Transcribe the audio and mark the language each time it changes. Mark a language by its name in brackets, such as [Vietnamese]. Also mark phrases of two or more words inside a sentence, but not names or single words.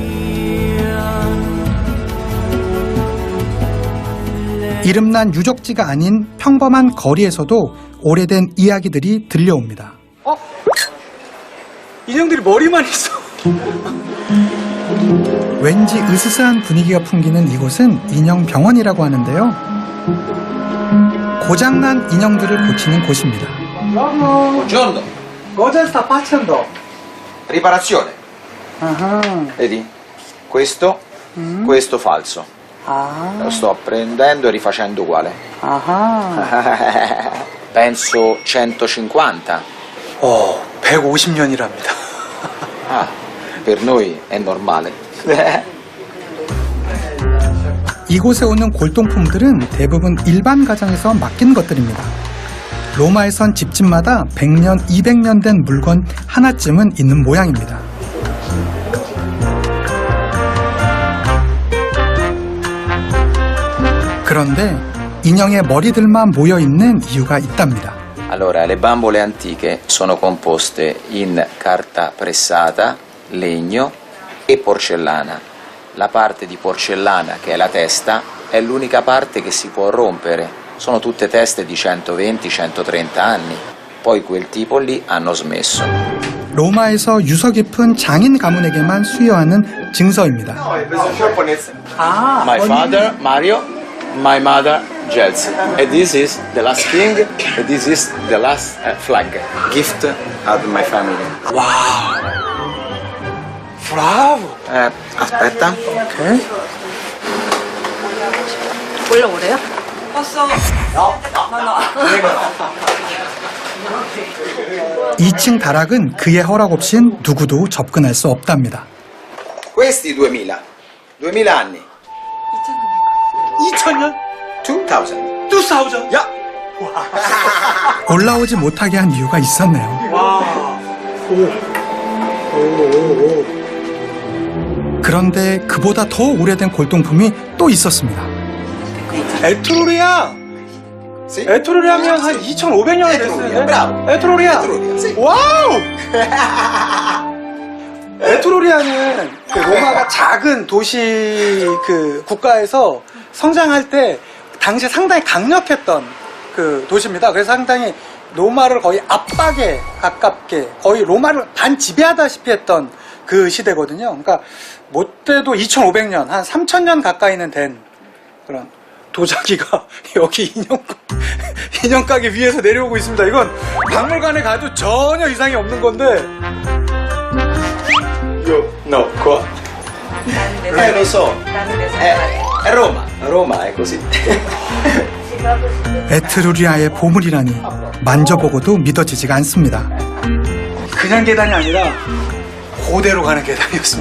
[Korean] 이름난 유적지가 아닌 평범한 거리에서도 오래된 이야기들이 들려옵니다. 인형들이 머리만 있어. 왠지 으스스한 분위기가 풍기는 이곳은 인형병원이라고 하는데요. 고장난 인형들을 고치는 곳입니다. [Italian] Buongiorno. Cosa sta facendo? Riparazione. Vedi? Questo falso. Lo sto prendendo e rifacendo uguale. Penso 150. [Korean] 150년이랍니다. [Italian] Per noi è normale. [Korean] 이곳에 오는 골동품들은 대부분 일반 가정에서 맡긴 것들입니다. 로마에선 집집마다 100년, 200년 된 물건 하나쯤은 있는 모양입니다. 그런데 인형의 머리들만 모여 있는 이유가 있답니다. [Italian] Allora, le bambole antiche sono composte in carta pressata, legno e porcellana. La parte di porcellana, che è la testa, è l'unica parte che si può rompere. Sono tutte teste di 120-130 anni. Poi quel tipo lì hanno smesso. [Korean] 로마에서 유서 깊은 장인 가문에게만 수여하는 증서입니다. 아, [English] My father, Mario, my mother, Gelsi. And this is the last king, and this is the last flag. Gift of my family. [Korean] 브라보. [Italian] Aspetta. [Korean] 오케이. 원래 오래요? [Italian] Posso? No, no. [Korean] 2층 다락은 그의 허락 없인 누구도 접근할 수 없답니다. [Italian] Questi 2000. 2000 anni. [Korean] 2000년? 2000. 2000? Yeah. 올라오지 못하게 한 이유가 있었네요. 와. 그런데 그보다 더 오래된 골동품이 또 있었습니다. 에트루리아. Sì. 에트루리아면 한 2500년이 됐는데. 브라보. 에트루리아. Etruria, sì. 와우! 에트루리아는 그 로마가 작은 도시 그 국가에서 성장할 때 당시에 상당히 강력했던 그 도시입니다. 그래서 상당히 로마를 거의 압박에 가깝게 거의 로마를 반지배하다시피 했던 그 시대거든요. 그러니까 못돼도 2500년, 한 3000년 가까이는 된 그런 도자기가 여기 인형 가게 위에서 내려오고 있습니다. 이건 박물관에 가도 전혀 이상이 없는 건데. [Italian] No, qua. Lo so. È Roma. Roma è così. [Korean] 에트루리아의 보물이라니 만져보고도 믿어지지가 않습니다. 그냥 계단이 아니라 고대로 가는 계단이었습니다.